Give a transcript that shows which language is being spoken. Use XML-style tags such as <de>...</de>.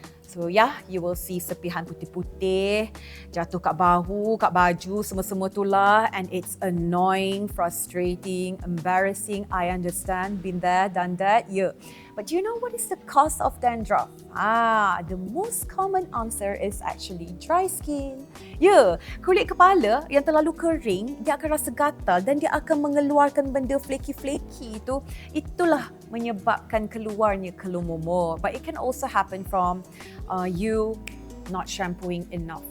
<en>So you will see</en> <ms>sepihan putih-putih jatuh kat bahu, kat baju, semua-semua itulah,</ms> <en>and it's annoying, frustrating, embarrassing. I understand, been there, done that, But do you know what is the cause of dandruff? The most common answer is actually dry skin.</en> <ms>Kulit kepala yang terlalu kering, dia akan rasa gatal dan dia akan mengeluarkan benda flaky-flaky itu. Itulah menyebabkan keluarnya kelumur.</ms> <en>But it can also happen from you not shampooing enough.</en>